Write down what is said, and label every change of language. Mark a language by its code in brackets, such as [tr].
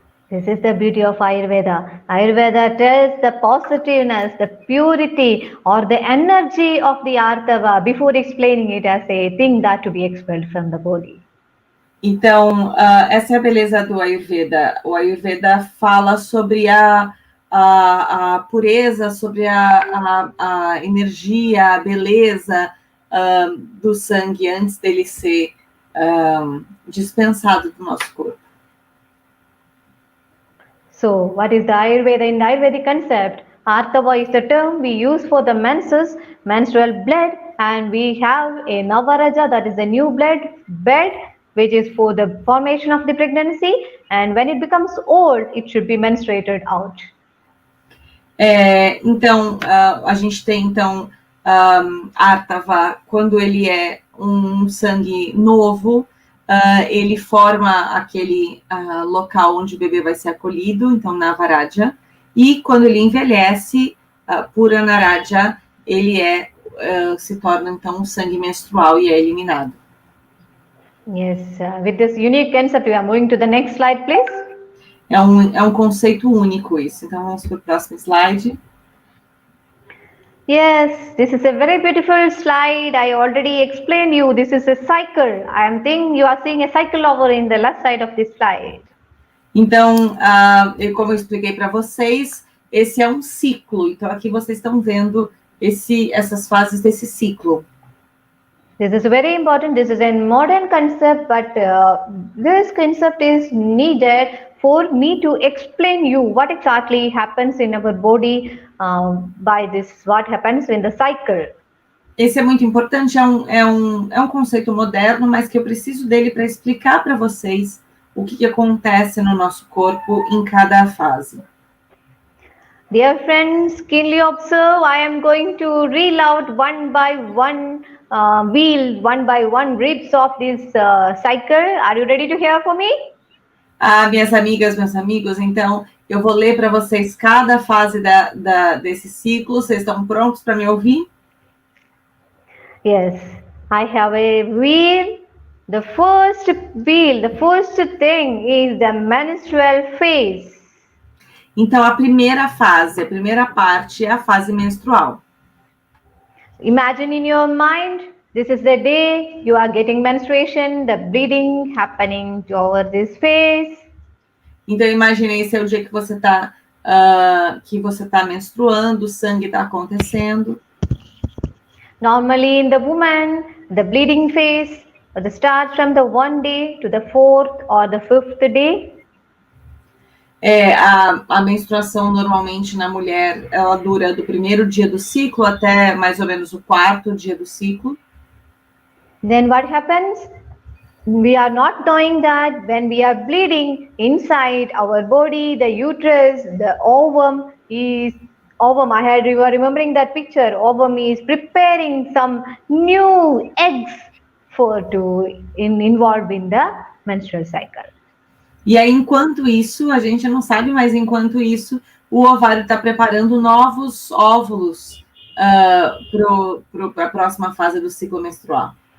[en] This is the beauty of Ayurveda. Ayurveda tells the positiveness, the purity or the energy of the Artava before explaining it as a thing that to be expelled from the body. [pt] Então, essa é a beleza do Ayurveda. O Ayurveda fala sobre a pureza, sobre a energia, a beleza do sangue antes dele ser dispensado do nosso corpo. [en] So, what is the Ayurveda? In the Ayurvedic concept, Artava is the term we use for the menses, menstrual blood, and we have a Navaraja, that is the new blood bed, which is for the formation of the pregnancy, and when it becomes old, it should be menstruated out. [pt] Então, a gente tem, então, Artava, quando ele é um sangue novo, ele forma aquele local onde o bebê vai ser acolhido, então Navaraja, e quando ele envelhece, Puranaraja, ele se torna, então, um sangue menstrual e é eliminado. [en] Yes, with this unique concept, we are moving to the next slide, please. [pt] É um conceito único isso. Então, vamos para o próximo slide. [en] Yes, this is a very beautiful slide. I already explained you. This is a cycle. I am thinking you are seeing a cycle over in the left side of this slide. [pt] Então, como eu expliquei para vocês, esse é um ciclo. Então, aqui vocês estão vendo essas fases desse ciclo. [en] This is very important. This is a modern concept, but this concept is needed for me to explain you what exactly happens in our body by this, what happens in the cycle. [pt] Esse é muito importante, é um conceito moderno, mas que eu preciso dele para explicar para vocês o que acontece no nosso corpo em cada fase. [en] Dear friends, keenly observe, I am going to reel out one by one one by one ribs of this cycle. Are you ready to hear for me? [pt] Minhas amigas, meus amigos, então eu vou ler para vocês cada fase desse ciclo. Vocês estão prontos para me ouvir? [en] Yes, I have a wheel. The first thing is the menstrual phase. [pt] Então, a primeira fase, a primeira parte é a fase menstrual. [en] Imagine in your mind, this is the day you are getting menstruation, the bleeding happening over this phase. [pt] Então, imagine esse é o dia que você está menstruando, o sangue está acontecendo. [en] Normally in the woman, the bleeding phase starts from the 1 day to the 4th or the 5th day. [pt] A menstruação normalmente na mulher, ela dura do primeiro dia do ciclo até mais ou menos o 4º dia do ciclo. [en] Then what happens? We are not knowing that when we are bleeding inside our body, the uterus, the ovum, you are remembering that picture, ovum is preparing some new eggs involved in the menstrual cycle. [pt] E aí, enquanto isso, a gente não sabe, mas enquanto isso, o ovário está preparando novos óvulos para a próxima fase do ciclo menstrual.